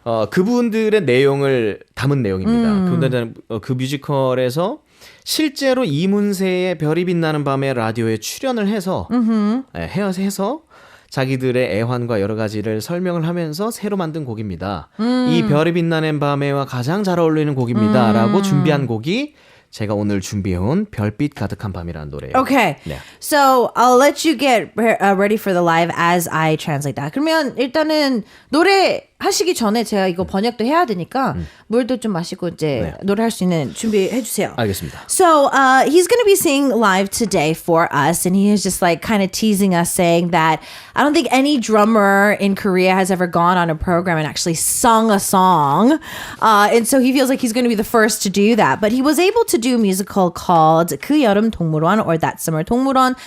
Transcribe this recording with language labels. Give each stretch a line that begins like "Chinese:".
Korean: 그분들의 내용을 담은 내용입니다. 그분들은 그 뮤지컬에서 실제로 이문세의 별이 빛나는 밤에 라디오에 출연을 해서 해서 자기들의 애환과 여러 가지를 설명을 하면서 새로 만든 곡입니다. 이 별이 빛나는 밤에와 가장 잘 어울리는 곡입니다. 라고 준비한 곡이 제가 오늘 준비해온 별빛 가득한 밤이라는 노래예요.
English: Okay.
Korean: 네.
English: So I'll let you get ready for the live as I translate that.
Korean: 그러면 일단은 노래 하시기 전에 제가 이거 번역도 해야 되니까 물도 좀 마시고 이제 노래할 수 있는 준비해 주세요. 알겠습니다.
English: So he's going to be singing live today for us, and he is just like kind of teasing us, saying that I don't think any drummer in Korea has ever gone on a program and actually sung a song, and so he feels like he's going to be the first to do that. But he was able to do a musical called 그 여름 동물원 or That Summer 동물원.